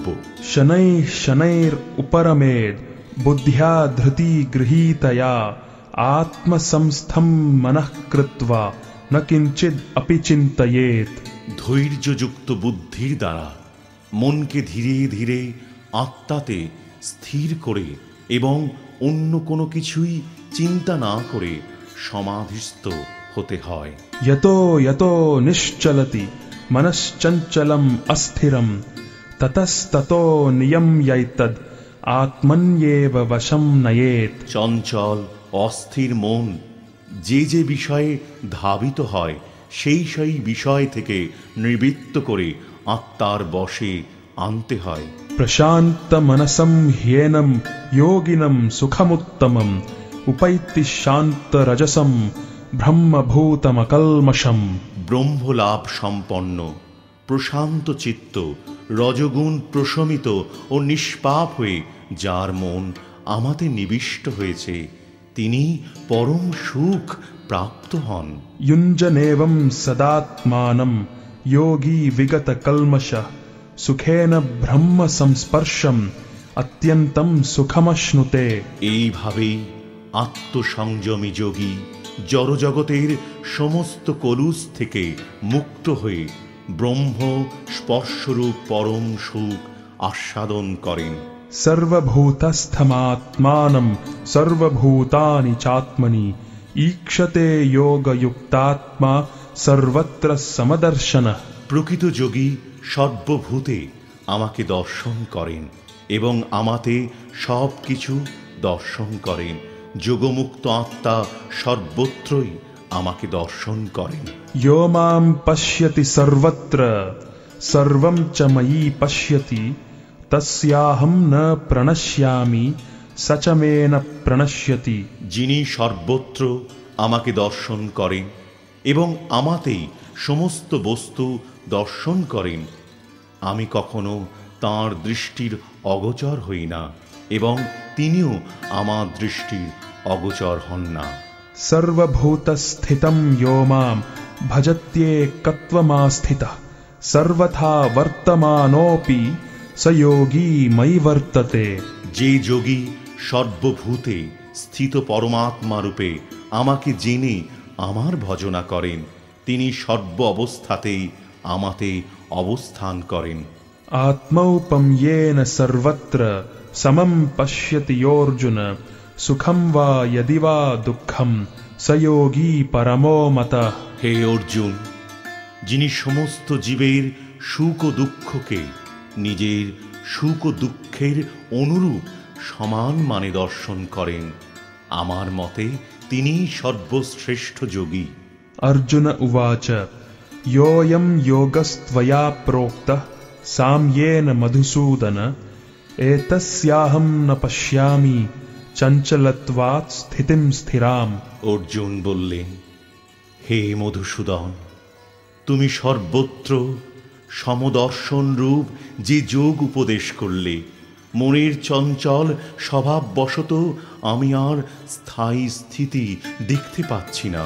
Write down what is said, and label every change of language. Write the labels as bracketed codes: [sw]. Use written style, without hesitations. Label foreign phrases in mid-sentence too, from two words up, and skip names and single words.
[sa] শনৈ শনৈর উপরমেদ বুদ্ধ্যা ধৃতি গৃহীতয়া আত্মসংস্থম মনঃ কৃত্বা ন কিঞ্চিদ অপি চিন্তয়েৎ। [bn] ধৈর্যযুক্ত বুদ্ধির দ্বারা মনকে ধীরে ধীরে আত্মাতে স্থির করে এবং অন্য কোনো কিছুই চিন্তা না করে সমাধিস্থ হতে হয়। [sa] यतो यतो निश्चलति मनश्चञ्चलम् अस्थिरं ततस्ततो नियम्यैतद् आत्मन्येव वशं नयेत्। [bn] চঞ্চল অস্থির মন যে যে বিষয়ে ধাবিত হয় সেই সেই বিষয় থেকে নিবৃত্ত করে আত্মার বশে আনতে হয়। [sa] प्रशान्त मनसं ह्येनं योगिनं सुखमुत्तमम् उपैति शान्त रजसं ব্রহ্মভূতমকল্মষম। [bn] ব্রহ্মলাভ সম্পন্ন প্রশান্ত চিত্ত রজগুণ প্রশমিত ও নিষ্পাপ হয়ে যার মন আমাতে নিবিষ্ট হয়েছে তিনি পরম সুখ প্রাপ্ত হন। [sa] युञ्जनेवं सदात्मानं योगी विगत कल्मषः सुखेन ब्रह्म संस्पर्शम् अत्यन्तं सुखमश्नुते। [bn] এইভাবেই আত্মসংযমী যোগী জড়জগতের সমস্ত কলুষ থেকে মুক্ত হয়ে ব্রহ্ম স্পর্শরূপ পরম সুখ আস্বাদন করেন। [sa] सर्वभूतस्थमात्मानं सर्वभूतानि चात्मनि ईक्षते योगयुक्तात्मा सर्वत्र समदर्शनः। [bn] প্রকৃত যোগী সর্বভূতে আমাকে দর্শন করেন এবং আমাতে সব কিছু দর্শন করেন। যোগমুক্ত আত্মা সর্বত্রই আমাকে দর্শন করেন। [sa] यो मां पश्यति सर्वत्र सर्वं च मयि पश्यति तस्याहं न प्रणश्यामि स च मे न प्रणश्यति। [bn] যিনি সর্বত্র আমাকে দর্শন করেন এবং আমাতেই সমস্ত বস্তু দর্শন করেন আমি কখনো তাঁর দৃষ্টির অগোচর হই না এবং তিনিও আমার দৃষ্টির অগোচর হন না। [sa] सर्वभूतस्थितं यो मां भजत्येकत्वमास्थितः सर्वथा वर्तमानोऽपि स योगी मयि वर्तते। [bn] যে যোগী সর্বভূতে স্থিত পরমাত্মা রূপে আমাকে জেনে আমার ভজনা করেন তিনি সর্ব অবস্থাতেই আমাতে অবস্থান করেন। [sa] आत्मौपं येन सर्वत्र समं पश्यति योऽर्जुन सुखं वा यदि वा दुःखं स योगी परमो मतः। [bn] হে অর্জুন, যিনি সমস্ত জীবের সুখ ও দুঃখকে নিজের সুখ ও দুঃখের অনুরূপ সমান মানে দর্শন করেন আমার মতে তিনি সর্বশ্রেষ্ঠ যোগী। [sa] अर्जुन उवाच योऽयं योगस्त्वया प्रोक्तः साम्येन मधुसूदन एतस्याहं न पश्यामि चञ्चलत्वात् स्थितिं स्थिराम्। [bn] অর্জুন বললেন, হে মধুসূদন, তুমি সর্বত্র সমদর্শন রূপ যে যোগ উপদেশ করলে, মনের চঞ্চল স্বভাববশত আমি আর স্থায়ী স্থিতি দেখতে পাচ্ছি না।